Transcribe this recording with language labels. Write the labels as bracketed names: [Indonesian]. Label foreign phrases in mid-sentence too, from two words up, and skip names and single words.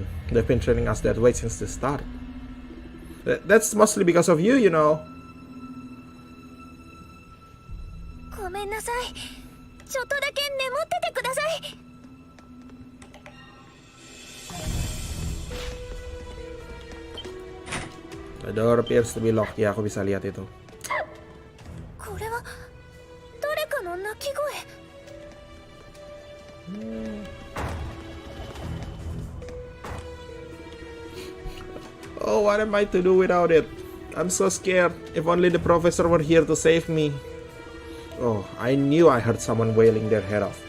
[English] They've been treating us that way since the start. That's mostly because of you, you know. [Japanese] ごめんなさい。ちょっとだけ眠っててください。 [English] The door appears to be locked. [Indonesian] Ya, aku bisa lihat itu. [Japanese] これは誰かの鳴き声。 [English] Oh, what am I to do without it? I'm so scared. If only the professor were here to save me. Oh, I knew I heard someone wailing their head off.